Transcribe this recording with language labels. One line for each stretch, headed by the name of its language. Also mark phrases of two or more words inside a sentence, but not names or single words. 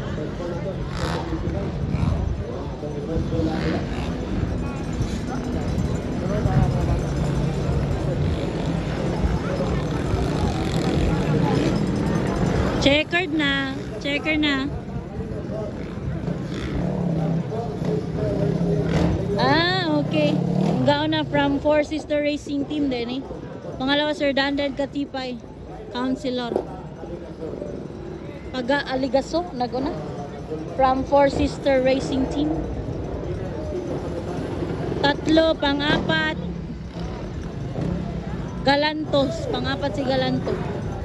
Filipino: Checkered na. Checker na. Okay. Gaon na from Four Sister Racing Team din eh. Pangalawa Sir Danden Katipay, Councilor. Paga Aligaso, naguna. From Four Sister Racing Team. Tatlo, pang-apat. Galantos, pang-apat si Galanto.